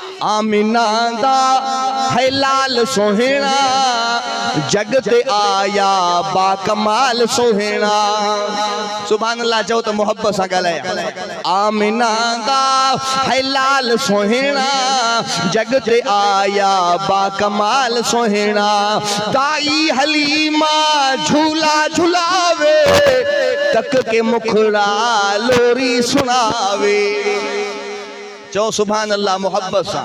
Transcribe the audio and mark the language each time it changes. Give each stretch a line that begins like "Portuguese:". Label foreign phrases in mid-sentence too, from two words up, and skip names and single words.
Punjabi: ਆਮਿਨਾ ਦਾ ਹੈ ਲਾਲ ਸੋਹੇਨਾ ਜਗ ਤੇ ਆਇਆ ਬਾ ਕਮਾਲ ਸੋਹੇਨਾ।
Sindhi: सुभान अल्लाह चओ तो मोहब्बत सां ॻाल्हाया।
Punjabi: ਆਮਿਨਾ ਦਾ ਹੈ ਲਾਲ ਸੋਹੇਨਾ ਜਗ ਤੇ ਆਇਆ ਬਾ ਕਮਾਲ ਸੋਹੇਨਾ। ਦਾਈ ਹਲੀਮਾ ਝੂਲਾ ਝੁਲਾਵੇ ਤੱਕ ਕੇ ਮੁਖੜਾ ਲੋਰੀ ਸੁਣਾਵੇ।
Sindhi: चो सुभान अल्लाह मोहब्बत सा।